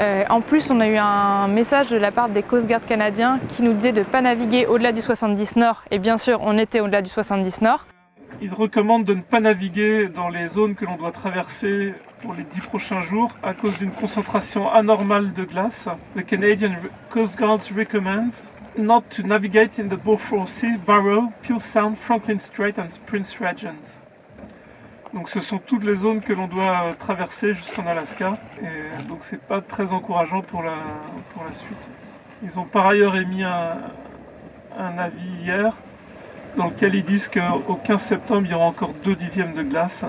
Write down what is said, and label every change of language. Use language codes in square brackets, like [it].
[fr] En plus on a eu un message de la part des Coast Guard canadiens qui nous disait de ne pas naviguer au-delà du 70 nord. Et bien sûr on était au-delà du 70 nord. Il recommande de ne pas naviguer dans les zones que l'on doit traverser pour les 10 prochains jours à cause d'une concentration anormale de glace. [en] The Canadian Coast Guard recommends not to navigate in the Beaufort Sea, Barrow, Peel Sound, Franklin Strait and Prince Regent. [fr] Donc ce sont toutes les zones que l'on doit traverser jusqu'en Alaska et donc c'est pas très encourageant pour la suite. Ils ont par ailleurs émis un avis hier dans lequel ils disent qu'au 15 septembre, il y aura encore 2 dixièmes de glace.